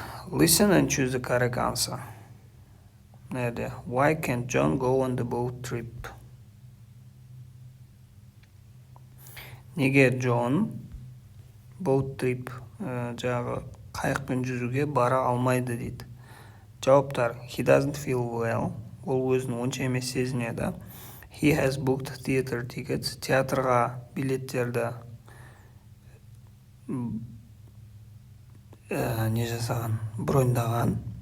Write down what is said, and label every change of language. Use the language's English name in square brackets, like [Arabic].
[English] Listen and choose the correct answer. [Kazakh] Мына жерде [English] Why can't John go on the boat trip? [Kazakh] Неге Джон [English] boat trip [Kazakh] жаңағы қайықпен жүзуге бара алмайды дейді. [English] Жауаптар: He doesn't feel well. [Kazakh] Ол өзін онша емес сезінеді. [English] He has booked theater tickets. [Kazakh] Театрға билеттерді не жасаған, броньдаған.